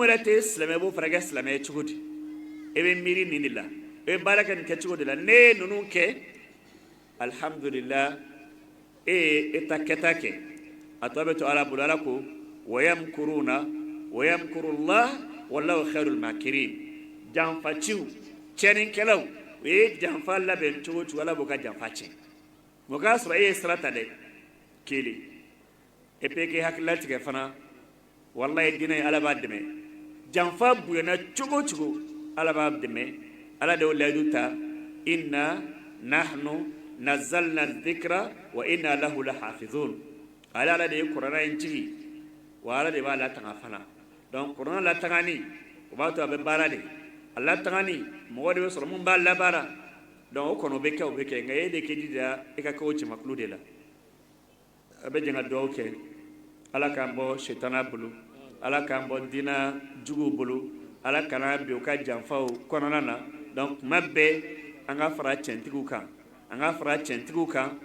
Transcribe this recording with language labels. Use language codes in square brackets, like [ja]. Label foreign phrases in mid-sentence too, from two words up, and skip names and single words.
[bm] yɛrɛ tɛ silamɛ b'o fana kɛ silamɛ ye cogo di e bɛ miiri nin de la e bɛ baara kɛ nin kɛcogo de la ne ye ninnu kɛ alhamdulillah e ye e ta kɛta kɛ a tɔ bɛ to ala bolo ala ko [ar] ويمكرون ويمكر الله والله خير الماكرين [bm] janfaciw cɛnnikɛlaw o ye janfa labɛn cogo cogo ala b'o ka janfa tiɲɛ o k'a sɔrɔ e ye sira ta dɛ kelen e pe k'i hakilila tigɛ fana wallahi diinɛ ala b'a dɛmɛ janfa bonyana cogo cogo ala b'a dɛmɛ ala de y'o layidu ta [ar] إنا نحن نزلنا الذكر و إنا له لحافظون [bm] ala de ye kuranɛ in jigi wa ala de b'a latanga fana donc kuranɛ latagani o b'a to a bɛ baara de a latagani mɔgɔ de bɛ sɔrɔ mun b'a labaara donc o kɔni o bɛ kɛ nka e de k'i jija e ka kɛ o cɛmakulu de la a bɛ jɛn ka dugawu kɛ ala k'an bɔ sitana bolo ala k'an bɔ diinɛ juguw bolo ala kana bi u ka janfaw kɔnɔna na donc tuma bɛɛ an ka fara cɛntigiw kan an ka fara cɛntigiw kan